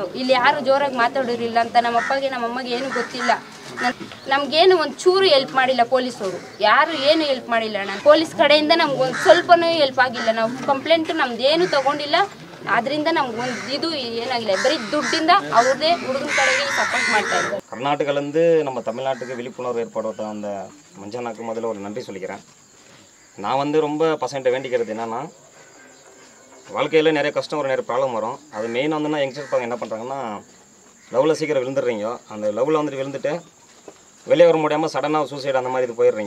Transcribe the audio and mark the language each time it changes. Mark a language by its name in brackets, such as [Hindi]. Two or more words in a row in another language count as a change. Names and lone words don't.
[Kannada] ಇಲ್ಲಿ ಯಾರು ಜೋರಾಗಿ ಮಾತಾಡೋರಿಲ್ಲ ಅಂತ ನಮ್ಮ ಅಪ್ಪಗೆ ನಮ್ಮ ಅಮ್ಮಗೆ ಏನು ಗೊತ್ತಿಲ್ಲ. ನಮಗೇನು ಒಂದು ಚೂರು ಹೆಲ್ಪ್ ಮಾಡಿಲ್ಲ ಪೊಲೀಸವರು, ಯಾರು ಏನು ಹೆಲ್ಪ್ ಮಾಡಿಲ್ಲ. ನಾನು ಪೊಲೀಸ್ ಕಡೆಯಿಂದ ನಮ್ಗೊಂದು ಸ್ವಲ್ಪನೂ ಹೆಲ್ಪ್ ಆಗಿಲ್ಲ. ನಾವು ಕಂಪ್ಲೇಂಟು ನಮ್ದೇನು ತೊಗೊಂಡಿಲ್ಲ, ಅದರಿಂದ ನಮ್ಗೊಂದು ಇದು ಏನಾಗಿಲ್ಲ. ಬರೀ ದುಡ್ಡಿಂದ ಅವ್ರದೇ ಹುಡುಗನ ಕಡೆಗೆ ಸಪೋರ್ಟ್ ಮಾಡ್ತಾ ಇದ್ದಾರೆ. [Tamil] கர்நாடகாலேருந்து நம்ம தமிழ்நாட்டுக்கு விழிப்புணர்வு ஏற்படுத்த அந்த மஞ்சனாக்கு முதல்ல ஒரு நன்றி சொல்லிக்கிறேன். நான் வந்து ரொம்ப பசங்கிட்ட வேண்டிக்கிறது என்னென்னா, வாழ்க்கையில் நிறைய கஷ்டம் வரும், நிறைய ப்ராப்ளம் வரும். அது மெயினாக வந்துன்னா யங்ஸ்டர்ஸ் பசங்க என்ன பண்ணுறாங்கன்னா, லவ்வில் சீக்கிரம் விழுந்துடுறீங்க. அந்த லவ்வில் வந்துட்டு விழுந்துட்டு வெளியே வர முடியாமல் சடனாக சூசைட் அந்த மாதிரி இது போயிடுறீங்க.